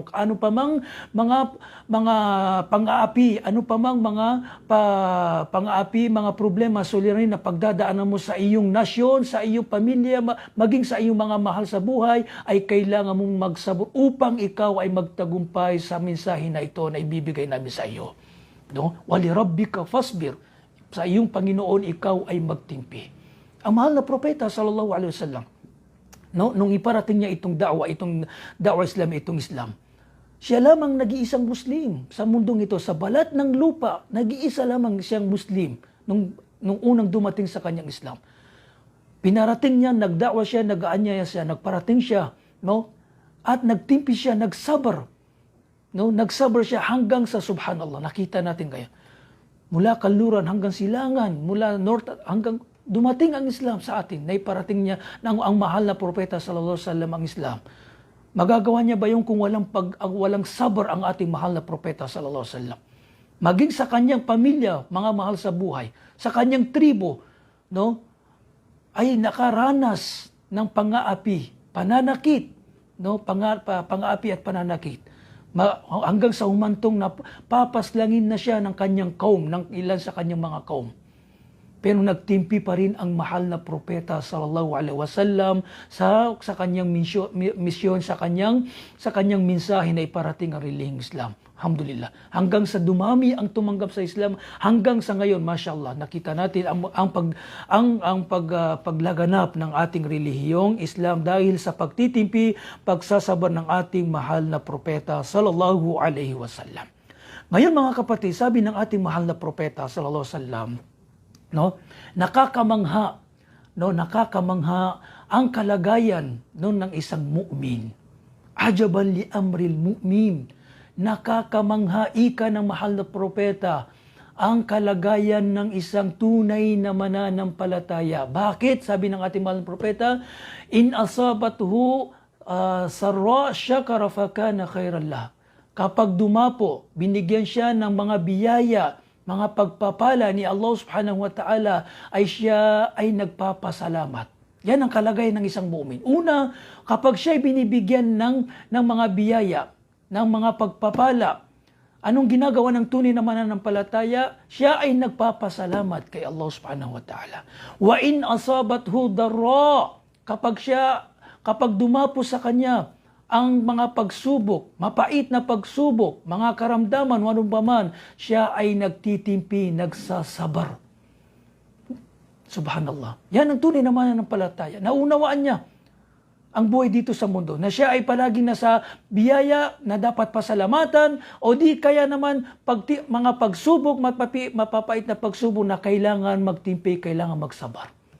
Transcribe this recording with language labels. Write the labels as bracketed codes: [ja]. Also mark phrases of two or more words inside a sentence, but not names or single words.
[tl] Ano pa mang mga pang-aapi, mga problema, suliranin na pagdadaanan mo sa iyong nasyon, sa iyong pamilya, maging sa iyong mga mahal sa buhay, ay kailangan mong magsabar upang ikaw ay magtagumpay sa mensahe na ito na ibibigay namin sa iyo. No? [ar] ولربك فاصبر, [tl] sa iyong Panginoon ikaw ay magtimpi. Ang mahal na propeta [ar] صلى الله عليه وسلم, [tl] no, nung iparating niya itong da'wa Islam, itong Islam, siya lamang nag-iisang Muslim sa mundong ito, sa balat ng lupa, nag-iisa lamang siyang Muslim nung unang dumating sa kanyang Islam. Pinarating niya, nagda'wa siya, nag-aanyaya siya, nagparating siya, no, at nagtimpi siya, nagsabar. No, nagsabar siya hanggang sa subhanallah. Nakita natin kaya. Mula kanluran hanggang silangan, mula north hanggang dumating ang Islam sa atin. Naiparating niya ng ang mahal na propeta [ar] صلى الله عليه وسلم [tl] ang Islam. Magagawa niya ba yung kung walang sabar ang ating mahal na propeta [ar] صلى الله عليه وسلم? [tl] Maging sa kanyang pamilya, mga mahal sa buhay, sa kanyang tribo, no, ay nakaranas ng pang-aapi, pananakit, no, pang-aapi at pananakit. hanggang sa humantong na papaslangin na siya ng kanyang kaum, ng ilan sa kanyang mga kaum. Pero nagtimpi pa rin ang mahal na propeta [ar] صلى الله عليه وسلم [tl] sa kanyang misyon, sa kanyang mensahe na iparating ang relihiyong Islam. Alhamdulillah. Hanggang sa dumami ang tumanggap sa Islam, hanggang sa ngayon, mashallah, nakita natin ang paglaganap ng ating relihiyong Islam dahil sa pagtitimpi, pagsasabar ng ating mahal na propeta [ar] صلى الله عليه وسلم. [tl] Ngayon mga kapatid, sabi ng ating mahal na propeta [ar] صلى الله عليه وسلم, [tl] nakakamangha ang kalagayan ng isang mu'min. [ar] عجبا لأمر المؤمن. [tl] Nakakamangha ika ng mahal na propeta ang kalagayan ng isang tunay na mananampalataya. Bakit? Sabi ng ating mahal na propeta, [ar] إن أصابته سراء شكر فكان خيرا له. [tl] Kapag dumapo, binigyan siya ng mga biyaya, mga pagpapala ni Allah [ar] سبحانه وتعالى, [tl] ay siya ay nagpapasalamat. Yan ang kalagayan ng isang mu'min. Una, kapag siya ay binibigyan ng mga biyaya, ng mga pagpapala, anong ginagawa ng tunay na mananampalataya? Siya ay nagpapasalamat kay Allah [ar] سبحانه وتعالى. وإن أصابته ضراء, [tl] kapag dumapo sa kanya ang mga pagsubok, mapait na pagsubok, mga karamdaman, anong paman, siya ay nagtitimpi, nagsasabar. Subhanallah. Yan ang tunay na mananampalataya. Naunawaan niya ang buhay dito sa mundo, na siya ay palaging nasa biyaya na dapat pasalamatan, o di kaya naman mga pagsubok, mapapait na pagsubok na kailangan magtimpi, kailangan magsabar.